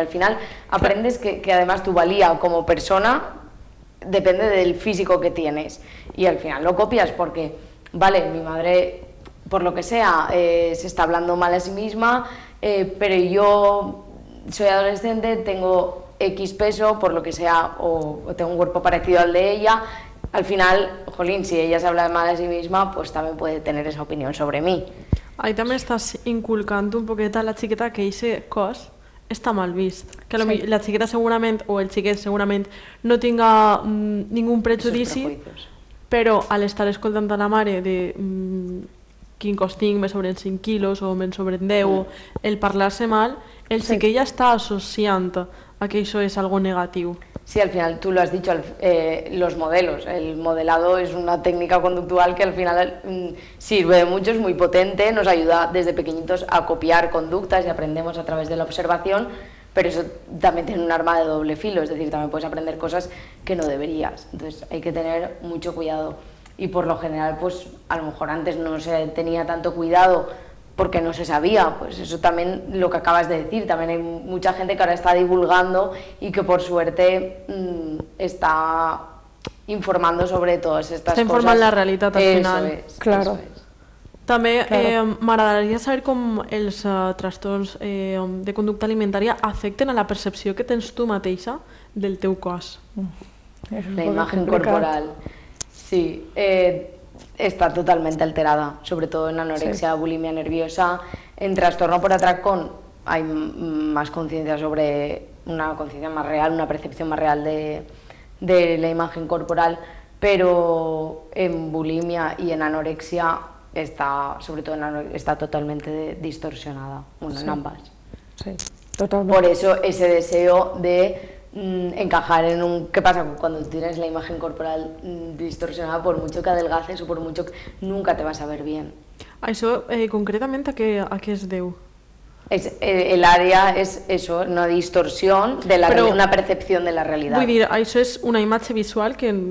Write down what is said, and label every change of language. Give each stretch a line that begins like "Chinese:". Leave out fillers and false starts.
Spanish: Al final aprendes que además tu valía como persona depende del físico que tienes y al final lo copias porque, vale, mi madre, por lo que sea, se está hablando mal a sí misma, pero yo soy adolescente, tengo X peso, por lo que sea, o tengo un cuerpo parecido al de ella. Al final, jolín, si ella se habla mal a sí misma, pues también puede tener esa opinión sobre mí.
Catalan: Ahí també estàs inculcant un poquet a la xiqueta que aquest cos està mal vist. Que la xiqueta segurament, o el xiquet segurament, no tinga ningú prejudici, però a l'estar escoltant a la mare de quin cos tinc, me sobren 5 quilos o me'n sobren 10, el parlar-se mal, el xiquet ja està associant a que això és algo negatiu.
Spanish: Sí, al final tú lo has dicho, los modelos, el modelado es una técnica conductual que al final sirve de mucho, es muy potente, nos ayuda desde pequeñitos a copiar conductas y aprendemos a través de la observación, pero eso también tiene un arma de doble filo, es decir, también puedes aprender cosas que no deberías, entonces hay que tener mucho cuidado y por lo general pues a lo mejor antes no se tenía tanto cuidado porque no se sabía, pues eso también lo que acabas de decir, también hay mucha gente que ahora está divulgando y que por suerte está informando sobre todas estas cosas.
Catalan: Està informant la realitat al final.
Spanish: Claro.
Catalan: També m'agradaria saber com els trastorns de conducta alimentària afecten a la percepció que tens tu mateixa del teu cos.
Spanish: La imagen corporal, sí. Está totalmente alterada, sobre todo en anorexia, bulimia nerviosa. En trastorno por atracón hay más conciencia sobre una conciencia más real, una percepción más real de la imagen corporal, pero en bulimia y en anorexia está, sobre todo está totalmente distorsionada, bueno, en ambas. Sí, totalmente. Por eso ese deseo de encajar en un... ¿Qué pasa cuando tienes la imagen corporal distorsionada? Por mucho que adelgaces o por mucho que... nunca te vas a ver bien.
Catalan: Això, concretament, a què es deu?
Spanish: El área es eso, una distorsión de una percepción de la realidad.
Catalan: Vull dir, això és una imatge visual que...